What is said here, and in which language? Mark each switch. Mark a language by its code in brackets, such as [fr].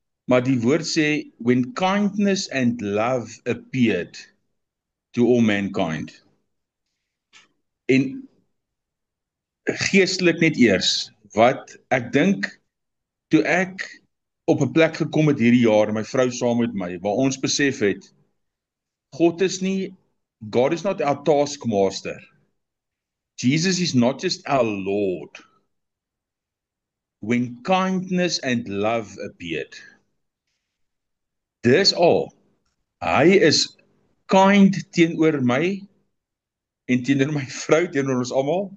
[af] Maar die woord sê, [en] when kindness and love appeared to all mankind. [af] En geestelik net eers, wat ek dink, toe ek op 'n plek gekom het hierdie jaar, my vrou saam met my, waar ons besef het, [en] God is not our taskmaster. Jesus is not just our Lord. When kindness and love appeared. [af] Dis al. Hy is kind teenoor my en teenoor my vrou, teenoor ons almal.